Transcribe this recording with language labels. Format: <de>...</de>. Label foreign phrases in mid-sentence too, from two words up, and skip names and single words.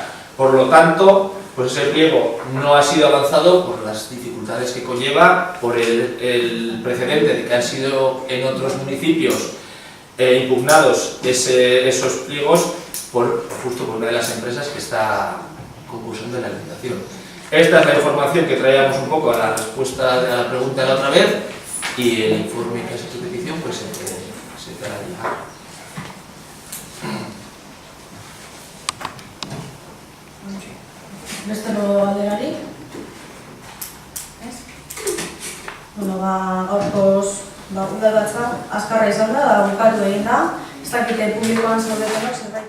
<es>Por lo tanto, pues ese pliego no ha sido avanzado por las dificultades que conlleva, por el precedente de que han sido en otros municipios impugnados esos pliegos justo por una de las empresas que está concursando en la licitación. Esta es la información que traíamos un poco a la respuesta de la pregunta de la otra vez, y el informe que has hecho petición pues se te hará llegar.</es> <eu>Bestero alderari? Ez? Bueno, gaurkoz, udalbatza azkarra izan da, bukatu egin da. Ez dakite publikoan zaudetenok,</eu>